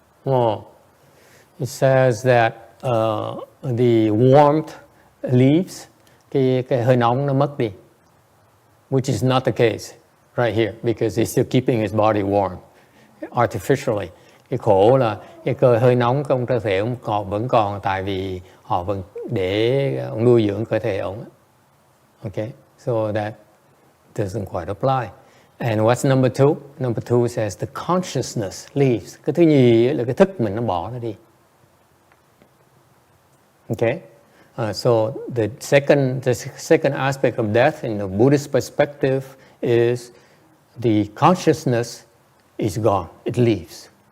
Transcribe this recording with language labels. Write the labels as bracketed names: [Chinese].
[English] Oh, it says that the warmth leaves, [Vietnamese] cái hơi nóng nó mất đi, [English] which is not the case right here, because he's still keeping his body warm artificially. [Vietnamese] Cái khổ là cái cơ hơi nóng trong cơ thể ông vẫn còn, tại vì họ vẫn để ông nuôi dưỡng cơ thể ông. [English] Okay, so that doesn't quite apply. And what's number two? Number two says the consciousness leaves. [Vietnamese] Cái thứ nhì là cái thức mình nó bỏ nó đi. [English] Okay, so the second aspect of death in the Buddhist perspective is the consciousness is gone. It leaves.